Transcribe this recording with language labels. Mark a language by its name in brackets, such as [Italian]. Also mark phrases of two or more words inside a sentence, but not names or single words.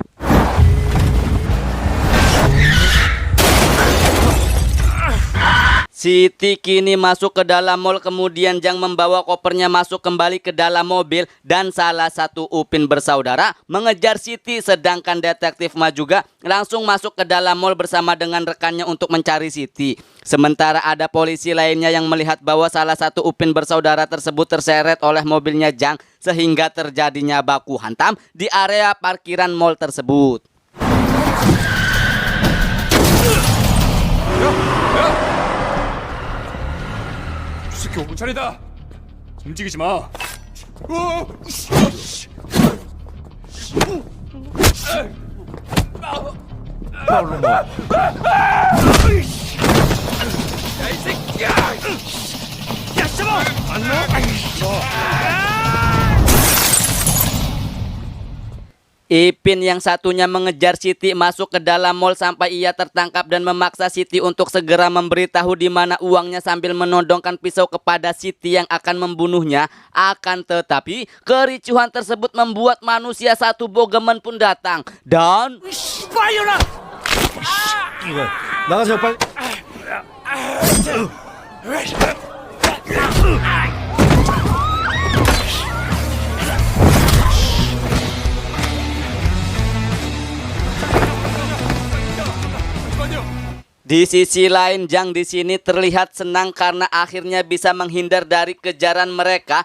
[Indonesian] Siti kini masuk ke dalam mall, kemudian Jang membawa kopernya masuk kembali ke dalam mobil dan salah satu Upin bersaudara mengejar Siti, sedangkan detektif Ma juga langsung masuk ke dalam mall bersama dengan rekannya untuk mencari Siti. Sementara ada polisi lainnya yang melihat bahwa salah satu Upin bersaudara tersebut terseret oleh mobilnya Jang sehingga terjadinya baku hantam di area parkiran mall tersebut. [Korean] 새끼 5분 차례다. 움직이지 마. 야이 새끼야! 야 잡아! 안 나? [Indonesian] Ipin yang satunya mengejar Siti masuk ke dalam mall sampai ia tertangkap dan memaksa Siti untuk segera memberitahu di mana uangnya sambil menodongkan pisau kepada Siti yang akan membunuhnya. Akan tetapi kericuhan tersebut membuat manusia satu bogemen pun datang dan [Korean] 이거 나가세요 빨리. [Indonesian] di sisi lain Jang di sini terlihat senang karena akhirnya bisa menghindar dari kejaran mereka.